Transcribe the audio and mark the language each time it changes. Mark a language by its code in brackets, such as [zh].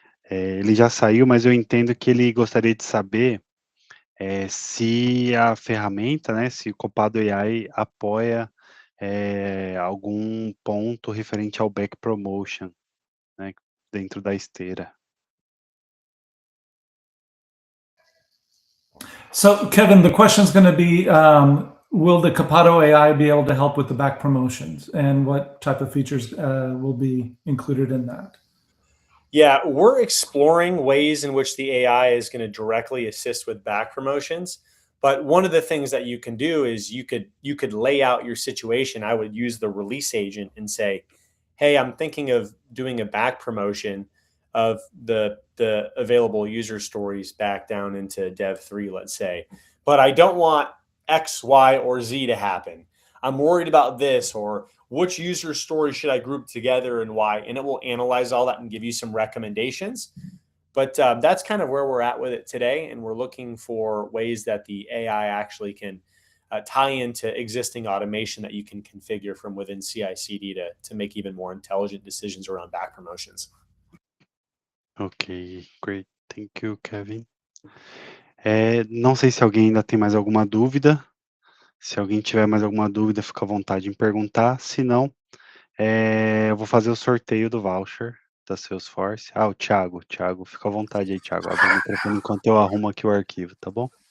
[pt] Ele já saiu, mas eu entendo que ele gostaria de saber se a ferramenta, né, se o Copado AI apoia algum ponto referente ao back promotion, né, dentro da esteira. [en] So, Kevin, the question is going to be, will the Copado AI be able to help with the back promotions, and what type of features will be included in that? Yeah, we're exploring ways in which the AI is going to directly assist with back promotions. But one of the things that you can do is you could lay out your situation. I would use the release agent and say, "Hey, I'm thinking of doing a back promotion of the available user stories back down into Dev 3, let's say. But I don't want X, Y, or Z to happen. I'm worried about this, or which user story should I group together and why?" And it will analyze all that and give you some recommendations. But that's kind of where we're at with it today. And we're looking for ways that the AI actually can tie into existing automation that you can configure from within CI/CD to make even more intelligent decisions around back promotions. Ok, great. Thank you, Kevin. [pt] Não sei se alguém ainda tem mais alguma dúvida. Se alguém tiver mais alguma dúvida, fica à vontade em perguntar. Se não, eu vou fazer o sorteio do voucher da Salesforce. O Thiago, fica à vontade aí, Thiago. Abre o microfone enquanto eu arrumo aqui o arquivo, tá bom?